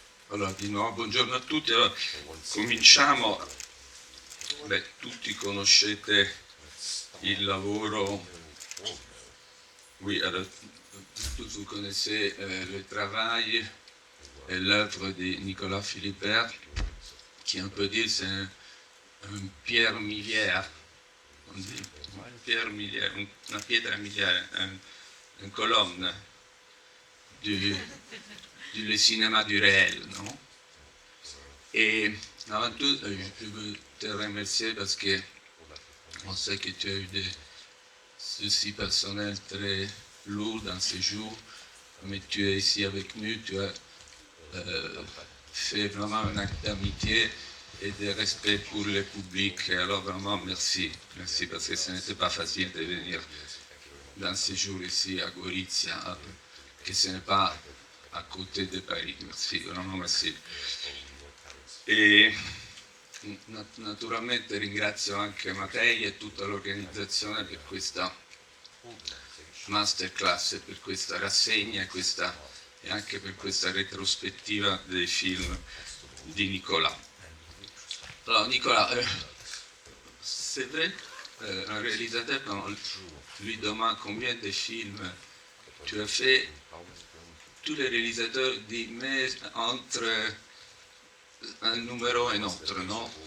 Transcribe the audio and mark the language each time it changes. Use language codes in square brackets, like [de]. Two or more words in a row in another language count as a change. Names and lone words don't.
[it] Allora, di nuovo buongiorno a tutti. Allora, cominciamo. Beh, tutti conoscete il lavoro. [fr] Oui, alors, tous vous connaissez le travail et l'œuvre de Nicolas Philibert, qui on peut dire c'est un pierre miliaire. On dit une pierre miliaire, [it] una pietra miliare, [fr] une colonne du cinéma du réel, non? Et avant tout, je veux te remercier parce que on sait que tu as eu des soucis personnels très lourds dans ces jours, mais tu es ici avec nous, tu as fait vraiment un acte d'amitié et de respect pour le public. Et alors vraiment merci, merci parce que ce n'était pas facile de venir dans ces jours ici à Gorizia, que ce n'est pas à côté de Paris. Merci, vraiment merci. [it] E naturalmente ringrazio anche Mattei e tutta l'organizzazione per questa masterclass, per questa rassegna e anche per questa retrospettiva dei film di Nicolas. [fr] Alors Nicolas, c'est vrai, un réalisateur, quand on lui demande combien de films tu as fait, tous les réalisateurs disent mais entre un numéro et un autre, non?